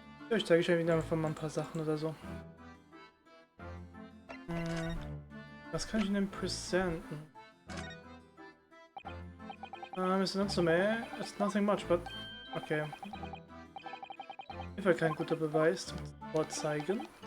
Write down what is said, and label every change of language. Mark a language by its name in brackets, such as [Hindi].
[German] Ich zeige euch ja wieder mal ein paar Sachen oder so. Was kann ich denn präsenten? [English] Mr. Natsume, it's nothing much, but okay. [German] Ist kein guter Beweis zum Vorzeigen.